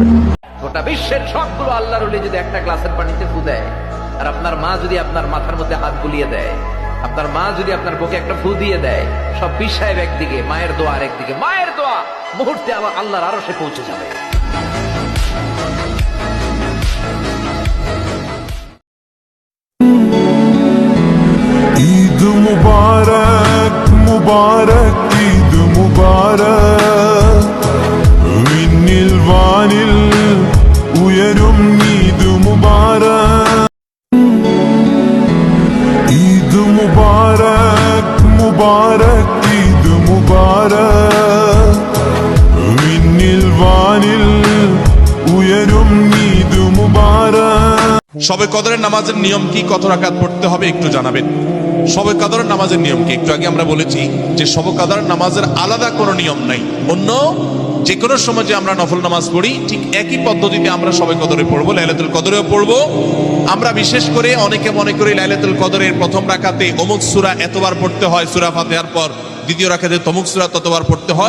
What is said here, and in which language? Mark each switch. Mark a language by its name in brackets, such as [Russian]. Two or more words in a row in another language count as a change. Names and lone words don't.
[Bangla] গোটা বিশ্বের সবগুলো আল্লাহর ওলি যদি একটা গ্লাসের পানিতে ফু দেয়, আর আপনার মা যদি আপনার মাথার মধ্যে হাত বুলিয়ে দেয়, আপনার মা যদি আপনার বুকে একটা ফু দিয়ে দেয়, সব পীর সাহেব একদিকে, মায়ের দোয়া আরেকদিকে, মায়ের দোয়া মুহূর্তে আবার আল্লাহর আরশে পৌঁছে যাবে। [Malayalam] ഈദ് മുബാരക് മുബാരക് ഈദ് മുബാരക് വിണ്ണിൽ വാനിൽ ഉയരും ഈദ് മുബാരക് ഈദ് മുബാരക് മുബാരക് ഈദ് മുബാരക് വിണ്ണിൽ വാനിൽ ഉയരും ഈദ് മുബാരക്। [Bangla] শবে কদরের নামাজের নিয়ম কি, কত রাকাত পড়তে হবে একটু জানাবেন। শবে কদরের নামাজের নিয়ম কি? একটু আগে আমরা বলেছি যে শবে কদরের নামাজের আলাদা কোনো নিয়ম নাই। অন্য যে কোনো সময় যে আমরা নফল নামাজ পড়ি, ঠিক একই পদ্ধতিতে আমরা শবে কদরে পড়বো, [Arabic] ليلة القدر [Bangla] পড়বো। আমরা বিশেষ করে অনেকে মনে করি [Arabic] ليلة القدر [Bangla] প্রথম রাকাতে অমুক সূরা এতবার পড়তে হয়, সূরা ফাতিহার পর দ্বিতীয় রাকাতে তমুক সূরা ততবার পড়তে হয়।